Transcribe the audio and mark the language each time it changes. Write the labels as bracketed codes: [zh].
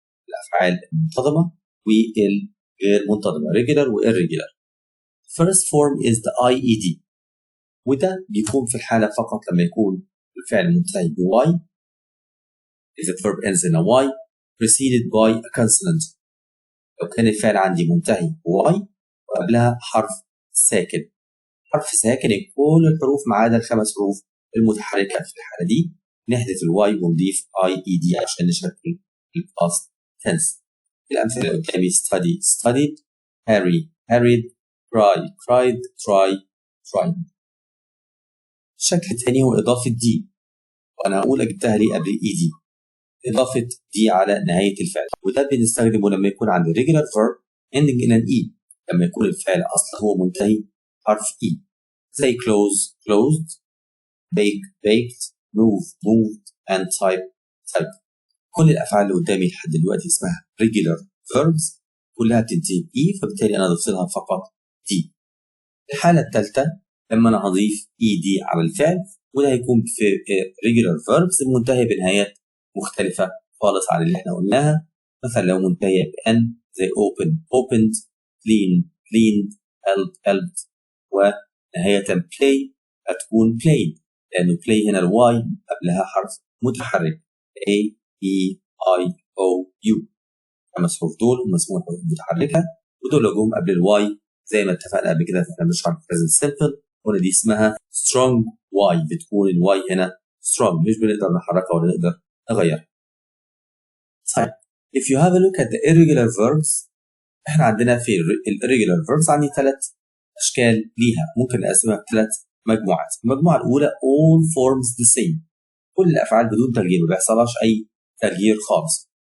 [ar] الأفعال المنتظمة والغير منتظمة, regular و irregular. [en] First form is the IED, [ar] وده بيكون في الحالة فقط لما يكون الفعل منتهي ب Y. [en] If the verb ends in a Y preceded by a consonant. [ar] لو كان الفعل عندي منتهي ب Y وقبلها حرف ساكن. حرف ساكن كل الحروف ما عدا ال5 حروف المتحركة. في الحالة دي نحذف الواي ونضيف IED عشان نشكل الباست tense. الأمثلة اللي قدامي [en] study, studied, hurry, hurried, cry, cried, try, tried. [ar] الشكل الثاني هو إضافة دي, وأنا هقول جبتها لي قبل ED. إضافة دي على نهاية الفعل, وده بنستخدمه لما يكون عندي [en] regular verb ending in an E, [ar] لما يكون الفعل أصلا هو منتهي حرف E. [en] زي close, closed, bake, baked, move, moved, and type, typed. [ar] كل الأفعال اللي قدامي لحد دلوقتي اسمها regular verbs, كلها بتنتهي بإي, فبالتالي أنا أضيف لها فقط دي. الحالة الثالثة لما أنا هضيف ED على الفعل, وده هيكون في regular verbs المنتهية بنهايات مختلفة خالص عن اللي احنا قلناها. مثلا لو منتهية بN زي open, opened, clean, cleaned, helped, helped, ونهاية play هتكون played, لأنه play هنا الواي قبلها حرف متحرك A E I O U. 5 حروف دول هم اسمهم الحروف المتحركة، ودول لو جم قبل الواي زي ما اتفقنا قبل كده فاحنا بنشرح present simple، قلنا دي اسمها strong y، بتكون الواي هنا strong، مش بنقدر نحركها ولا نقدر نغيرها. طيب [en] if you have a look at the irregular verbs، [ar] احنا عندنا في irregular verbs عندي 3 اشكال ليها، ممكن نقسمها ب3 مجموعات. المجموعة الأولى [en] all forms the same، [ar] كل الأفعال بدون تغيير، ما بيحصلهاش أي تغيير خالص.